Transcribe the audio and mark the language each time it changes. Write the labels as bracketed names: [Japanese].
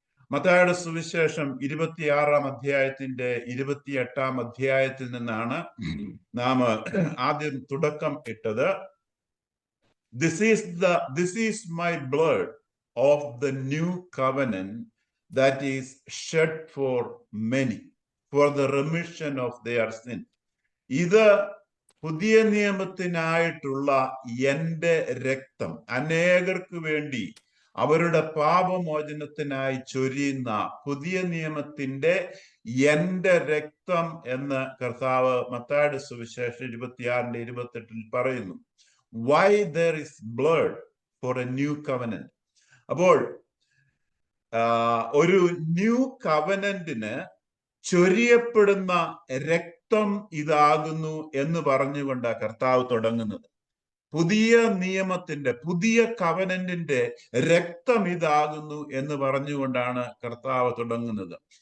[Malayalam] മത്തായിയുടെ സുവിശേഷം 26-ാം അധ്യായത്തിന്റെ 28-ാം അധ്യായത്തിൽ നിന്നാണ് നാം ആദ്യം തുടക്കം ഇട്ടത്. [English] This is my blood of the new covenant that is shed for many for the remission of their sin. [Malayalam] ഇത് പുതിയ നിയമത്തിനായിട്ടുള്ള എൻ്റെ രക്തം, അനേകർക്ക് വേണ്ടി അവരുടെ പാപമോചനത്തിനായി ചൊരിയുന്ന പുതിയ നിയമത്തിന്റെ എൻ്റെ രക്തം എന്ന് കർത്താവ് മത്തായിയുടെ സുവിശേഷം 26-ന്റെ 28-ൽ പറയുന്നു. [English] Why there is blood for a new covenant? [Malayalam] അപ്പോൾ ഒരു ന്യൂ കവനന്റിന് ചൊരിയപ്പെടുന്ന രക്തം ഇതാകുന്നു എന്ന് പറഞ്ഞുകൊണ്ടാണ് കർത്താവ് തുടങ്ങുന്നത്. പുതിയ നിയമത്തിന്റെ, പുതിയ കവനന്റിന്റെ രക്തം ഇതാകുന്നു എന്ന് പറഞ്ഞുകൊണ്ടാണ് കർത്താവ് തുടങ്ങുന്നത്.